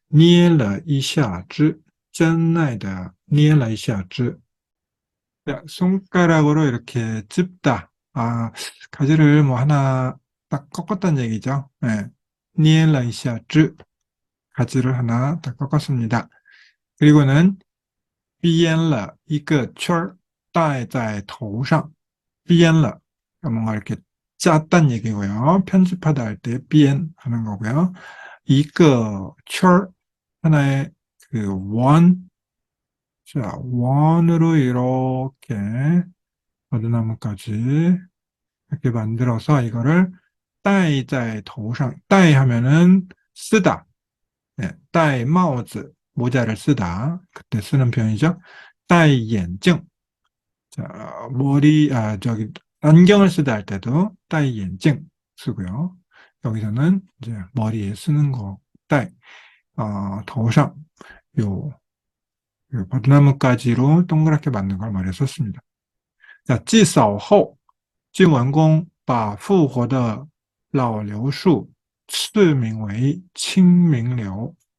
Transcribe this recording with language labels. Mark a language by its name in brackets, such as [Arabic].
[Chinese] 捏了一下子，真爱的捏了一下子. [Korean] 자, 손가락으로 이렇게 찝다. 아, 가지를 뭐 하나 딱 꺾었다는 얘기죠. 네. 니엘라이시아즈 가지를 하나 딱 꺾었습니다. 그리고는 [Chinese] 编了一个圈儿戴在头上. [Korean] 编了 뭔가 이렇게 짰단 얘기고요. 편집하다 할 때 编 하는 거고요. [Chinese] 一个圈儿 [Korean] 하나의 그 원, 자, 원으로 이렇게 버드나무까지 이렇게 만들어서 이거를 [Chinese] 戴在头上. [Korean] 戴 하면은 쓰다. 네, [Chinese] 戴帽子, [Korean] 모자를 쓰다. 그때 쓰는 표현이죠. [Chinese] 戴眼镜. [Korean] 자, 저기, 안경을 쓰다 할 때도 [Chinese] 戴眼镜 [Korean] 쓰고요. 여기서는 이제 머리에 쓰는 거, 戴, 头上, 요, 요 버드나무가지로 동그랗게 만든 걸 머리에 썼습니다. [Chinese] 자, 祭扫后，晋文公把复活的老柳树赐名为清明柳.